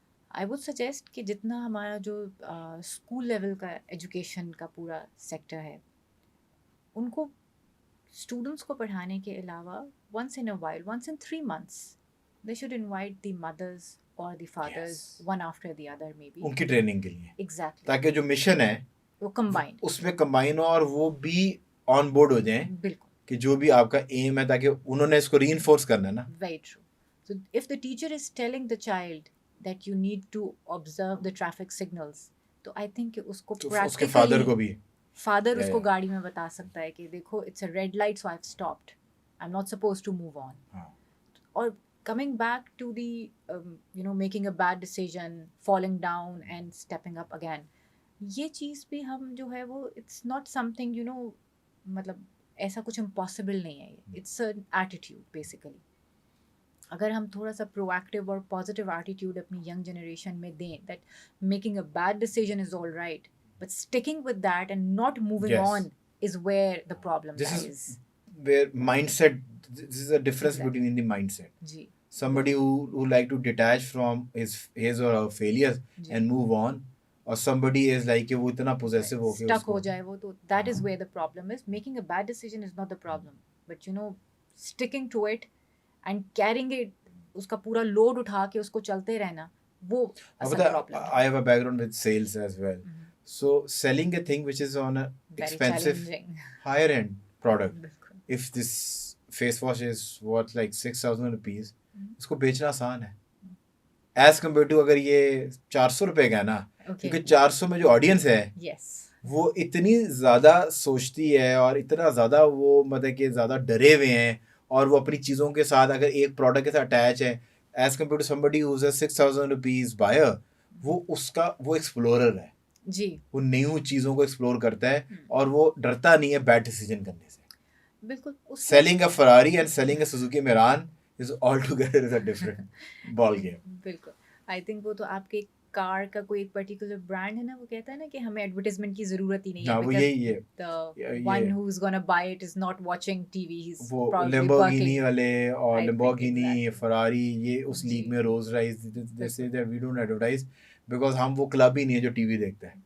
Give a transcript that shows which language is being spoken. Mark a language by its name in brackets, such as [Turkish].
[English] I would suggest [Urdu] کہ جتنا ہمارا جو اسکول لیول کا ایجوکیشن کا پورا سیکٹر ہے, ان کو اسٹوڈنٹس کو پڑھانے کے علاوہ [English] once in a while, once in 3 months they should invite the mothers or the fathers one after the other maybe [Urdu] ان کی ٹریننگ کے لیے, [English] exactly, [Urdu] تاکہ جو مشن ہے وہ کمبائن اس میں کمبائن ہو اور وہ بھی آن بورڈ ہو جائیں. بالکل کہ جو بھی آپ کا ایم ہے, تاکہ انہوں نے اس کو ری انفورس کرنا ہے نا. [English] very true. So if the teacher is telling the child that you need to observe the traffic signals, تو I think [Urdu] کہ اس کو اس کے فادر کو بھی فادر اس کو گاڑی میں بتا سکتا ہے کہ دیکھو [English] It's a red light so I have stopped, I am not suppose to move on. اور coming back to the making a bad decision, falling down and stepping up again, [Urdu] یہ چیز بھی ہم جو ہے وہ [English] it's not something [Urdu] مطلب ایسا کچھ امپاسبل نہیں ہے, [English] it's an attitude basically. [Urdu] اگر ہم تھوڑا سا پرو ایکٹیو اور پازیٹیو ایٹیٹیوڈ اپنی ینگ جنریشن میں دیں [English] That making a bad decision is all right but sticking with that and not moving on is where the problem lies. Where mindset, this is a difference between in the mindset. [Urdu] جی, [English] Somebody who like to detach from his or her failures and move on, or somebody is like [Urdu] کہ وہ اتنا possessive ہو کے [English] stuck [Urdu] ہو جائے وہ, تو [English] that is where the problem is. Making a bad decision is not the problem, but sticking to it and carrying it, [Urdu] اس کا پورا load اٹھا کے اس کو چلتے رہنا, وہ اصل پرابلم ہے. [English] I have a background with sales as well. So selling a thing which is on a expensive higher end product, if this face wash is worth like 6,000 rupees, [Urdu] اس کو بیچنا آسان ہے ایز کمپیئر ٹو اگر یہ 400 روپے کا ہے نا, کیونکہ 400 میں جو آڈینس ہے وہ اتنی زیادہ سوچتی ہے اور اتنا زیادہ وہ مطلب کہ زیادہ ڈرے ہوئے ہیں, اور وہ اپنی چیزوں کے ساتھ اگر ایک پروڈکٹ کے ساتھ اٹیچ ہے as compare to [English] somebody who's a 6,000 rupees buyer, [Urdu] وہ اس کا وہ ایکسپلورر ہے جی, وہ نیو چیزوں کو ایکسپلور کرتا ہے اور وہ ڈرتا نہیں ہے بیڈ ڈیسیژن کرنے سے. بالکل. [English] Selling a Ferrari and selling a Suzuki Miran is altogether a different ball game. [Urdu] بالکل. آئی تھنک وہ تو آپ کے کار کا کوئی ایک پرٹیکولر برانڈ ہے نا, وہ کہتا ہے نا کہ ہمیں ایڈورٹیزمنٹ کی ضرورت ہی نہیں ہے, وہ یہی ہے, [English] the one who's gonna buy it is not watching TV, he's [Urdu] وہ [English] probably Lamborghini working. [Urdu] والے اور Lamborghini, Ferrari, یہ اس جی, لیگ میں Rolls Royce, [English] they say that we don't advertise because [Urdu] ہم وہ کلب ہی نہیں ہے جو ٹی وی دیکھتا ہے.